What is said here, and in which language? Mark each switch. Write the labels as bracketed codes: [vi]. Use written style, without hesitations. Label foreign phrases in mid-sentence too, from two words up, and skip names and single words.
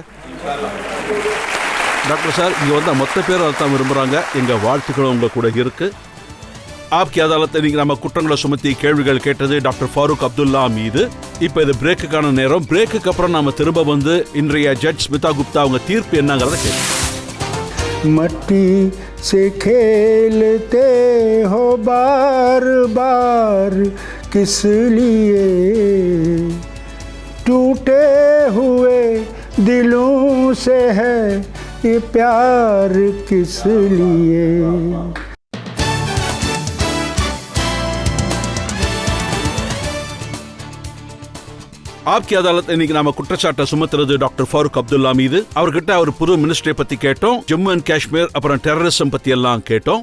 [ta] டாக்டர் சார், இங்க வந்த மொத்த பேர் அதான் விரும்புறாங்க. எங்க வாழ்த்துக்களும் உங்க கூட இருக்கு. ஆப்கி அதாலத்தை நீங்க நம்ம குற்றங்களை சுமத்தி கேள்விகள் கேட்டது டாக்டர் ஃபரூக் அப்துல்லா மீது. இப்ப இது பிரேக்குக்கான நேரம். பிரேக்குக்கு அப்புறம் நாம திரும்ப வந்து இன்றைய ஜட்ஜ் ஸ்மிதா குப்தா அவங்க தீர்ப்பு என்னங்கிறத கேட்போம். [hi] मट्टी से खेलते हो बार बार किस लिए, टूटे हुए दिलों से है ये प्यार किस लिए. [ta] ஆப்கி அதாலத் இன்னைக்கு நாம குற்றச்சாட்டை சுமத்துறது டாக்டர் ஃபரூக் அப்துல்லா மீது. அவர்கிட்ட அவர் புது மினிஸ்ட்ரி பத்தி கேட்டோம், ஜம்மு அண்ட் காஷ்மீர் அப்புறம் டெரரிசம் பத்தி எல்லாம் கேட்டோம்.